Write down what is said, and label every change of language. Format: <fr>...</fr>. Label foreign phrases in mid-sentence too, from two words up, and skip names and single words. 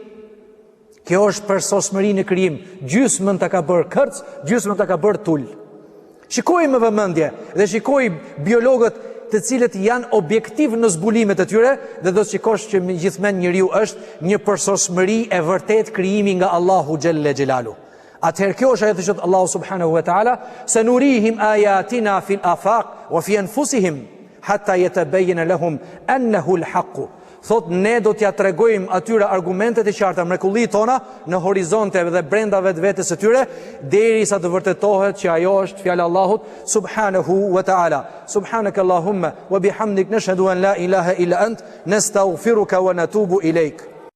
<sq>Kjo është për sosmërinë e krijim. Gjysmën ta ka bërë kërc, gjysmën ta ka bërë tul. Shikoj me vëmendje dhe shikoj biologët të cilët janë objektiv në zbulimet e tyre dhe do të shikosh që gjithmonë njeriu është një përsosmëri e vërtet krijimi nga Allahu</sq> <ar>جل جلاله.</ar> <sq>Atëherë kjo është ajo që Allahu</sq> <ar>سبحانه وتعالى سنريهم آياتنا في الآفاق وفي أنفسهم حتى يتبين لهم أنه الحق.</ar> <sq>Thot ne do t'ja tregojmë atyre argumentet e qarta mrekullitë tona në horizonte dhe brenda vetvetes së tyre derisa të vërtetohet që ajo është fjala e Allahut</sq> <ar>سبحانه وتعالى. سبحانك اللهم وبحمدك نشهد أن لا إله إلا أنت نستغفرك ونتوب إليك.</ar>